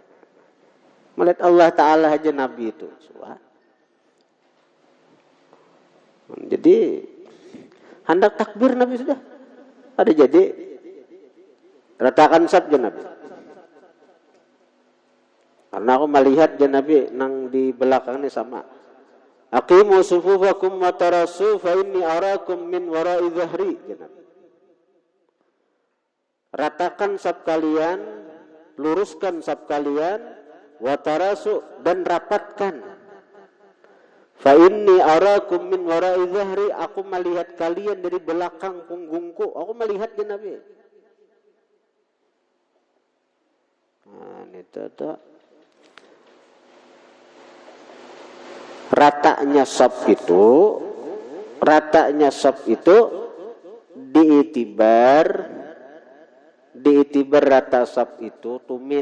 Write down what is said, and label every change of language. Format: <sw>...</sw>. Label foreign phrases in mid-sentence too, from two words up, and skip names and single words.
<bjn>Melihat Allah Taala aja Nabi itu suah. Jadi hendak takbir Nabi sudah, ada jadi. Ratakan sabda Nabi. Karena aku melihat Nabi nang di belakang ini sama.</bjn> <ar>أقيموا صفوفكم وتراصوا فإني أراكم من وراء ظهري.</ar> <bjn>Ratakan sab kalian, luruskan sab kalian,</bjn> <ar>وتراصوا</ar> <bjn>dan rapatkan.</bjn> <ar>فإني أراكم من وراء ظهري,</ar> <bjn>aku melihat kalian dari belakang punggungku. Aku melihat Nabi. Nah, itu tuh ratanya shaf itu diitibar rata shaf itu tumit.</bjn>